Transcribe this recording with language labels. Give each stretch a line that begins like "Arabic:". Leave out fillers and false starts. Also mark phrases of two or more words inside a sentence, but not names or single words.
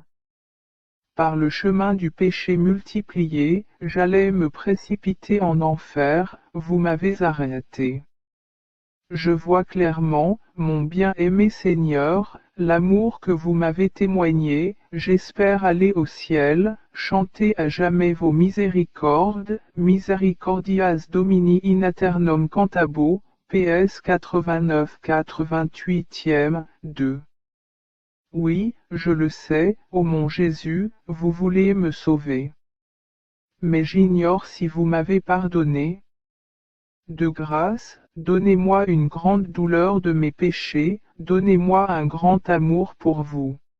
French: Par le chemin du péché multiplié, j'allais me précipiter en enfer, vous m'avez arrêté. Je vois clairement, mon bien-aimé Seigneur, l'amour que vous m'avez témoigné, j'espère aller au ciel, chanter à jamais vos miséricordes,
Latin: misericordias Domini in aeternum cantabo,
French: PS 89-88e, 2. Oui, je le sais, ô mon Jésus, vous voulez me sauver. Mais j'ignore si vous m'avez pardonné. De grâce, donnez-moi une grande douleur de mes péchés, donnez-moi un grand amour pour vous.